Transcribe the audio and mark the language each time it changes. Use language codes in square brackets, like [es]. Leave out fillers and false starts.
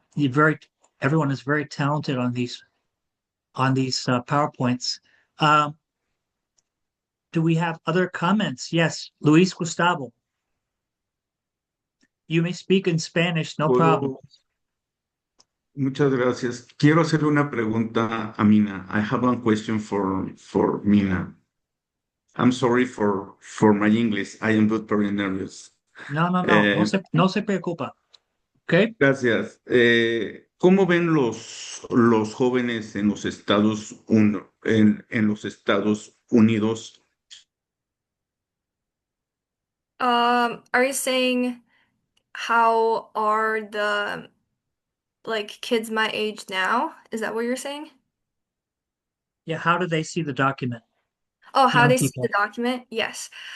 [en] you very everyone is very talented on these PowerPoints. Um, do we have other comments? Yes, Luis Gustavo. You may speak in Spanish, no problem. [es] Puedo, muchas gracias. Quiero hacer una pregunta a Mina. [en] I have one question for Mina. I'm sorry for my English. I am not very nervous. [es] No, no, no, Eh, no se preocupa. ¿Ok? gracias. ¿Cómo ven los jóvenes en los en los Estados Unidos? [en] Are you saying how are the like kids my age now? Is that what you're saying? Yeah, how do they see the document? Oh, how Young they see the people. document? Yes.